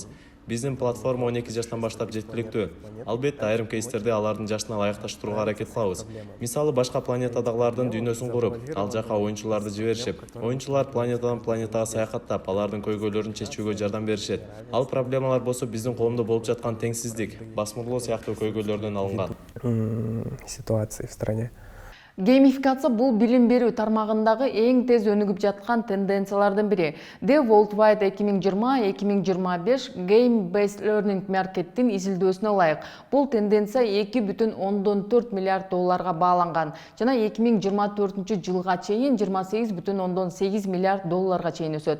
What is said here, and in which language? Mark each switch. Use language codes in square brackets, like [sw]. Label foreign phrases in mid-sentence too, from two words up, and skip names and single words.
[ky] Биздин платформа 12 жаштан баштап жеткиликтүү. Албетте, айрым кейстерде алардын жашына ылайыкташтырууга аракет кылабыз. Мисалы, башка планетадагылардын дүйнөсүн куруп, ал жака оюнчуларды жиберишип, оюнчулар планетадан планетага саякаттап, алардын көйгөйлөрүн чечүүгө жардам беришет. Ал проблемалар болсо биздин коомдо болуп жаткан теңсиздик, басмырлоо сыяктуу көйгөйлөрдөн алынган. [ru] Ситуации в стране. [ky] Геймификация бул билим берүү тармагындагы эң тез өнүгүп жаткан тенденциялардын бири. The Worldwide 2020-2025 Game Based Learning Market'тин изилдөөсүнө ылайык. Бул тенденция $2,4 миллиард бааланган жана 2024 чейин $28,8 миллиард чейин өсөт.